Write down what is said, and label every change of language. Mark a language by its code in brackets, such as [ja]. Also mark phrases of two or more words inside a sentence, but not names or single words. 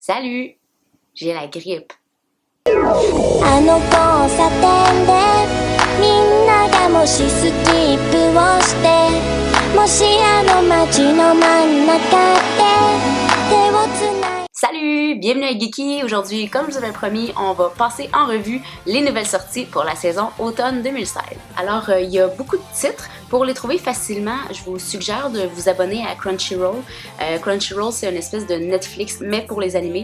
[fr] Salut! J'ai la grippe. [ja] あの交差点でみんながもしスキップをしてもしあの街の真ん中で手をつない [fr] Salut! Bienvenue à Geeky! Aujourd'hui, comme je vous avais promis, on va passer en revue les nouvelles sorties pour la saison automne 2016. Alors, il y a beaucoup de titres. Pour les trouver facilement, je vous suggère de vous abonner à Crunchyroll. Crunchyroll, c'est une espèce de Netflix, mais pour les animés.